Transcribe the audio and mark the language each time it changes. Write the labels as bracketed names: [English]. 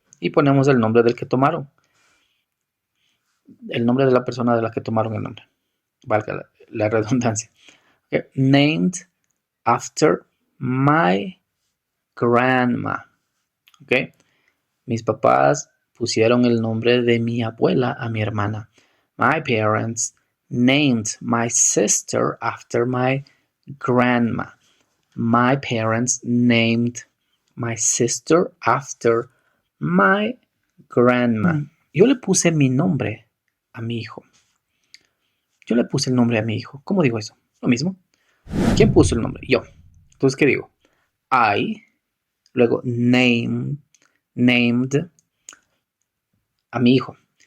[Spanish] Y ponemos el nombre del que tomaron. El nombre de la persona de la que tomaron el nombre. Valga la redundancia. [English] Okay. Named after my grandma. Okay. [Spanish] Mis papás pusieron el nombre de mi abuela a mi hermana. [English] My parents named my sister after my grandma. My parents named my sister after my grandma. [Spanish] Yo le puse mi nombre a mi hijo. Yo le puse el nombre a mi hijo. ¿Cómo digo eso? Lo mismo. ¿Quién puso el nombre? Yo. Entonces, ¿qué digo? [English] I, [Spanish] luego named a mi hijo.